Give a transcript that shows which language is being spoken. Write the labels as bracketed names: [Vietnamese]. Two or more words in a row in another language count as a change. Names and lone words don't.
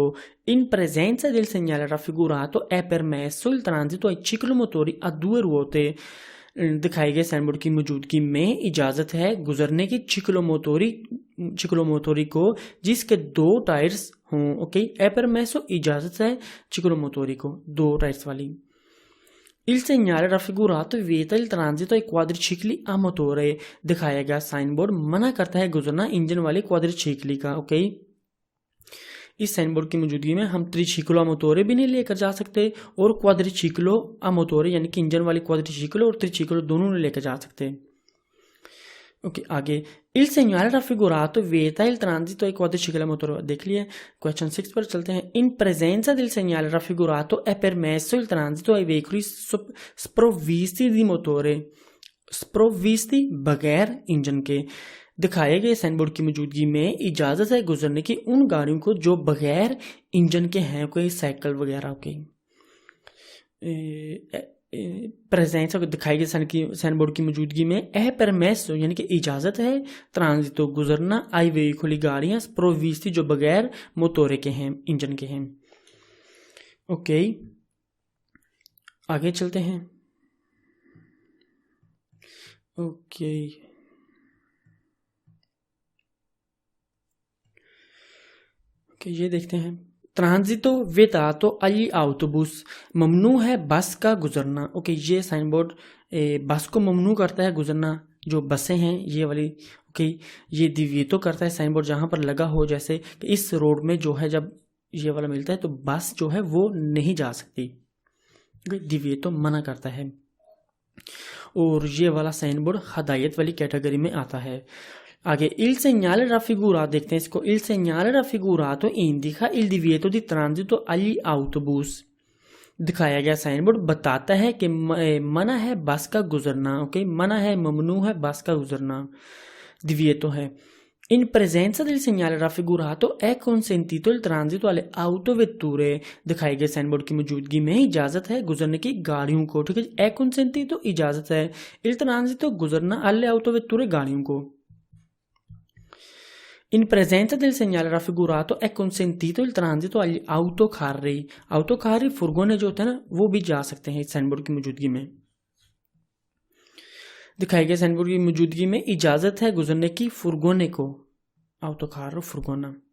[Italian] इन presenza del segnale raffigurato è permesso il transito ai ciclomotori a 2 ruote, [Urdu] دکھائے گئے سائن بورڈ کی موجودگی میں اجازت ہے گزرنے کی چکلوموٹوری کو جس کے 2 ٹائرز ہوں. ओके, [Italian] è permesso [Urdu] اجازت ہے چکلوموٹوری کو 2 ٹائرز والی. [Italian] il segnale raffigurato vieta il transito ai quadricicli a motore, [Urdu] دکھایا گیا سائن بورڈ منع کرتا ہے گزرنا انجن والی کواڈریچکلی کا. اوکے، اس سائن بورڈ کی موجودگی میں ہم [Italian] triciclo motore [Urdu] بھی نہیں لے کر جا سکتے اور [Italian] quadriciclo a motore [Urdu] یعنی کہ انجن والی کواڈریچکلو اور تریچکلو دونوں نہیں لے کر جا سکتے. اوکے، آگے [Italian] il segnale raffigurato vieta il transito ai quadricicli a motore, [Urdu] دیکھ لیا. کویسچن 6 پر چلتے ہیں. [Italian] in presenza del segnale raffigurato è permesso il transito ai veicoli sprovvisti di motore, sprovvisti [Urdu] بغیر انجن کے، دکھائے گئے سائن بورڈ کی موجودگی میں اجازت ہے گزرنے کی ان گاڑیوں کو جو بغیر انجن کے ہیں، کوئی سائیکل وغیرہ کے. پریزنس دکھائی گئی سائن بورڈ کی موجودگی میں [Italian] è permesso [Urdu] یعنی کہ اجازت ہے، transito گزرنا, [Italian] ai veicoli [Urdu] گاڑیاں، sprovvisti جو بغیر motore کے ہیں، انجن کے ہیں. اوکے، آگے چلتے ہیں. اوکے، یہ دیکھتے ہیں. [Italian] transito vietato agli autobus, [Urdu] ممنوع ہے بس کا گزرنا. اوکے، یہ سائن بورڈ بس کو ممنوع کرتا ہے گزرنا، جو بسیں ہیں یہ والی. اوکے، یہ دیویئتو کرتا ہے سائن بورڈ جہاں پر لگا ہو، جیسے کہ اس روڈ میں جو ہے جب یہ والا ملتا ہے تو بس جو ہے وہ نہیں جا سکتی، دیویئتو منع کرتا ہے. اور یہ والا سائن بورڈ ہدایت والی کیٹیگری میں آتا ہے. [Italian] आगे il segnale raffigurato [Urdu] دیکھتے ہیں اس کو. [Italian] il segnale raffigurato indica il divieto di transito agli autobus, [Urdu] دکھایا گیا سائن بورڈ بتاتا ہے کہ منع ہے بس کا گزرنا. اوکے، منع ہے، ممنوع ہے بس کا گزرنا، divieto ہے. [Italian] in presenza del segnale raffigurato è consentito il transito alle autovetture, [Urdu] دکھائے گئے سائن بورڈ کی موجودگی میں اجازت ہے گزرنے کی گاڑیوں کو. ٹھیک ہے, [Italian] è consentito [Urdu] اجازت ہے, [Italian] il transito गुजरना, alle autovetture [Urdu] گاڑیوں کو. [Italian] In presenza del segnale raffigurato è consentito il transito agli autocarri, autocarri [Urdu] فرگونے جو ہوتے ہیں نا وہ بھی جا سکتے ہیں اس سائن بورڈ کی موجودگی میں. دکھائی گئے سائن بورڈ کی موجودگی میں اجازت ہے گزرنے کی فرگونے کو، autocarro فرگونا.